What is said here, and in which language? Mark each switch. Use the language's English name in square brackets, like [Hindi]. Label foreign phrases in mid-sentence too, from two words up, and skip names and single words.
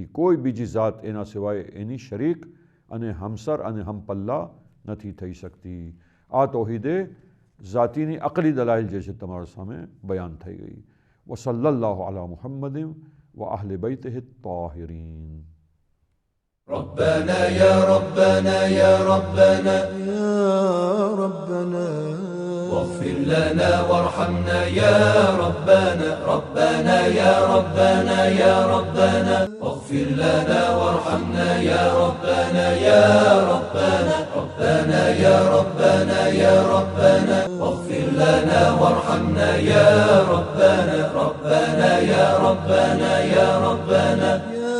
[Gujarati] કોઈ બીજી ઝાત એના સિવાય એની શરીક અને હમસર અને હમપલ્લા નથી થઈ શકતી. આ તૌહીદે ઝાતીની અકલી દલાઇલ જે છે તમારા સામે બયાન થઈ ગઈ. [Arabic] وصلى الله على محمد وأهل بيته الطاهرين. ربنا يا ربنا يا ربنا يا ربنا واغفر لنا وارحمنا يا ربنا ربنا يا ربنا يا ربنا واغفر لنا وارحمنا يا ربنا يا ربنا ربنا يا ربنا يا ربنا واغفر لنا وارحمنا يا ربنا ربنا يا ربنا يا ربنا